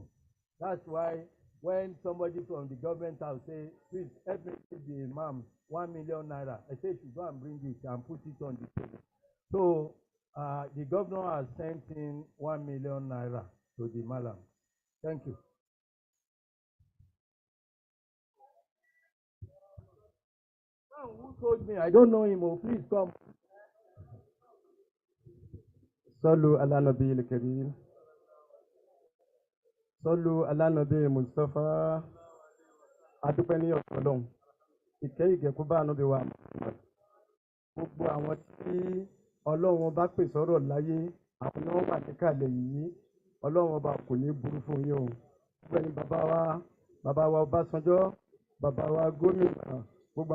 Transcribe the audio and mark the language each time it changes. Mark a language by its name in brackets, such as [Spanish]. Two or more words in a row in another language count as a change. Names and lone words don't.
[English] That's why when somebody from the government house say, please help me give the imam 1 million naira, I say, should go and bring it and put it on the table. So The governor has sent in 1 million naira to the Malam. Thank you. Now, who told me? I don't know him. Oh, please come. [Arabic] صلوا على نبي الكريم صلوا على نبي مصطفى [Yoruba] adúpẹ́ ní ọ̀dọ̀ Ọlọ́run ìkẹ́ ìgẹ̀kú bá ànábì wa gbogbo àwọn tí Ọlọ́run bá pè sọ́rọ̀ láyé àwọn náà wà níkàlẹ̀ yìí Ọlọ́run ọba kò ní burú fún yín o gbẹ̀ni bàbá wa Ọbásanjọ́ bàbá wa gómìnà gbogbo